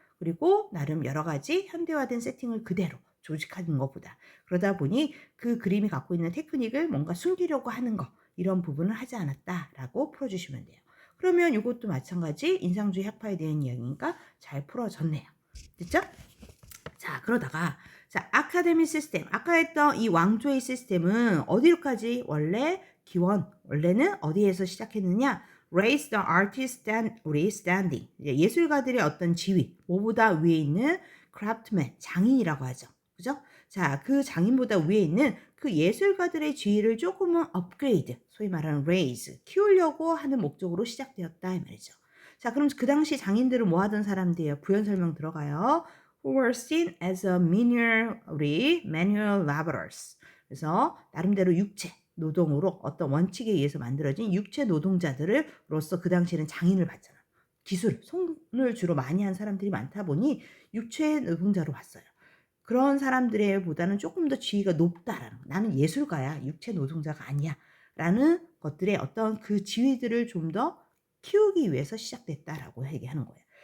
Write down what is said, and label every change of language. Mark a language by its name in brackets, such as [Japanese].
[Korean] 그리고 나름 여러 가지 현대화된 세팅을 그대로 조직하는 것보다, 그러다 보니 그 그림이 갖고 있는 테크닉을 뭔가 숨기려고 하는 거, 이런 부분을 하지 않았다라고 풀어주시면 돼요. 그러면 이것도 마찬가지 인상주의 학파에 대한 이야기니까 잘 풀어졌네요. 됐죠? 자, 그러다가 아카데미 시스템, 아까 했던 이 왕조의 시스템은 어디로까지 원래는 어디에서 시작했느냐? [English] Raise the artist standing. [Korean] 예술가들의 어떤 지위, 뭐보다 위에 있는 craftsman, 장인이라고 하죠. 그죠? 자, 그 장인보다 위에 있는 그 예술가들의 지위를 조금은 업그레이드, 소위 말하는 raise, 키우려고 하는 목적으로 시작되었다 이 말이죠. 자, 그럼 그 당시 장인들은 뭐 하던 사람들이에요? 부연 설명 들어가요. [English] Who were seen as a manual laborers. [Korean] 그래서 나름대로 육체 노동으로 어떤 원칙에 의해서 만들어진 육체 노동자들로서 그 당시에는 장인을 봤잖아. 기술, 손을 주로 많이 한 사람들이 많다 보니 육체 노동자로 봤어요. 그런 사람들의 보다는 조금 더 지위가 높다라는 거. 나는 예술가야, 육체 노동자가 아니야 라는 것들의 어떤 그 지위들을 좀 더 키우기 위해서 시작됐다라고 얘기하는 거예요.